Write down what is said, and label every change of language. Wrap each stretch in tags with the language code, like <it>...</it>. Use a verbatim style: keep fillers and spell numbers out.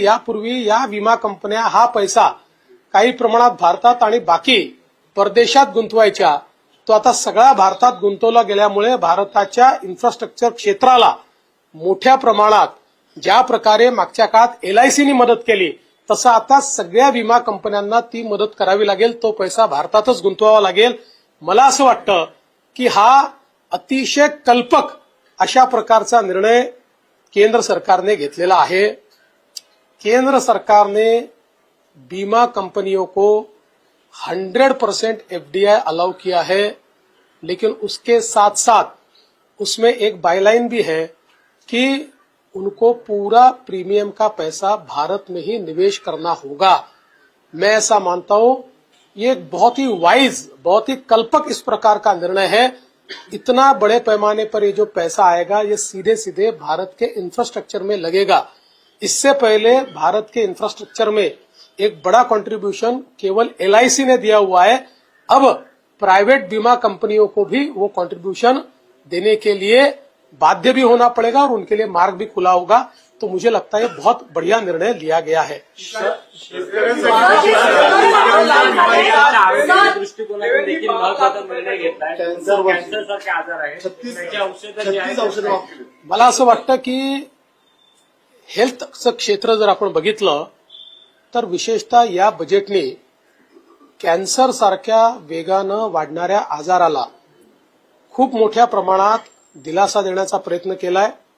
<mr>यापूर्वी या विमा कंपन्या हा पैसा काही प्रमाणात भारतात आणि बाकी परदेशात गुंतवायच्या, तो आता सगळा भारतात गुंतवला गेल्यामुळे भारताच्या इन्फ्रास्ट्रक्चर क्षेत्राला मोठ्या प्रमाणात ज्या प्रकारे मागच्या काळात एलआयसीनी मदत केली तसं आता सगळ्या विमा कंपन्यांना ती मदत करावी लागेल, तो पैसा भारतातच गुंतवावा लागेल। मला असं वाटतं की हा अतिशय कल्पक अशा प्रकारचा निर्णय केंद्र सरकारने घेतलेला आहे।</mr> <hi>केंद्र सरकारने बीमा कंपनियों को हंड्रेड परसेंट एफडीआई अलाउ किया है, लेकिन उसके साथ साथ उसमें एक बायलाइन भी है कि उनको पूरा प्रीमियम का पैसा भारत में ही निवेश करना होगा। मैं ऐसा मानता हूं ये एक बहुत ही वाइज, बहुत ही कल्पक इस प्रकार का निर्णय है। इतना बड़े पैमाने पर ये जो पैसा आएगा ये सीधे सीधे भारत के इंफ्रास्ट्रक्चर में लगेगा। इससे पहले भारत के इंफ्रास्ट्रक्चर में एक बड़ा कंट्रीब्यूशन केवल एल आई सी ने दिया हुआ है। अब प्राइवेट बीमा कंपनियों को भी वो कंट्रीब्यूशन देने के लिए बाध्य भी होना पड़ेगा और उनके लिए मार्ग भी खुला होगा। तो मुझे लगता है बहुत बढ़िया निर्णय लिया गया है।</hi> <mr>दृष्टिकोनातून देखील महत्वाचा निर्णय घेतलाय. कॅन्सर वर- कॅन्सर सारखे आजार आहेत, छत्तीस त्याची औषधं जी छत्तीस आहेत, औषधं वापरली. मला असं वाटतं की हेल्थचं क्षेत्र जर आपण बघितलं तर विशेषतः या बजेटने कॅन्सर सारख्या वेगानं वाढणाऱ्या आजाराला खूप मोठ्या प्रमाणात दिलासा देण्याचा प्रयत्न केलाय.</mr>